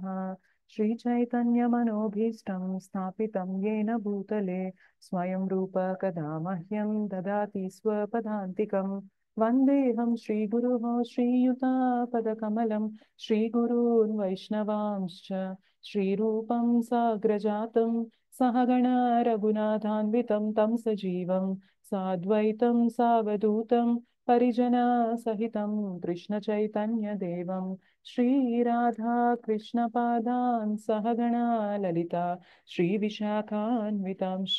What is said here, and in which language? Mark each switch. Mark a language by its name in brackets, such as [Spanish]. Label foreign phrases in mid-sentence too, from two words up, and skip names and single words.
[Sanskrit] శ్రీచైతన్యమనోభీష్టం స్థాపితం యేన భూతలే స్వయం రూప కదా మహ్యం దదాతి స్వపదాంతికం. వందేహం శ్రీగురుః శ్రీయుతాపదకమలం శ్రీగురూన్ వైష్ణవాంశ్చ శ్రీరూపం సాగ్రజాతం सहगणा रघुनाथान्वितं तं सजीवं साद्वैतं सावधूतं परिजनसहितं कृष्णचैतन्यदेवं श्रीराधा कृष्णपादान् सहगणा ललिता श्रीविशाखान्वितांश्च।